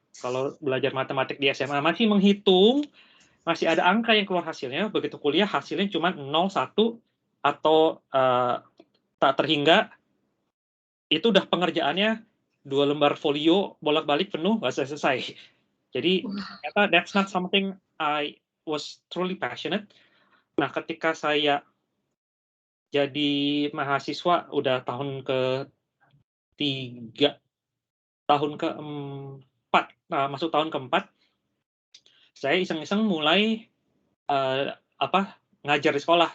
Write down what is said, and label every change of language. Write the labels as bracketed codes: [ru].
[id] Kalau belajar matematik di SMA masih menghitung, masih ada angka yang keluar hasilnya. Begitu kuliah hasilnya cuma 0, 1, atau tak terhingga. Itu udah pengerjaannya 2 lembar folio bolak-balik penuh, nggak selesai. Jadi ternyata [en] that's not something I was truly passionate. [id] Nah, ketika saya jadi mahasiswa udah tahun tahun keempat, masuk tahun keempat, saya iseng-iseng mulai ngajar di sekolah.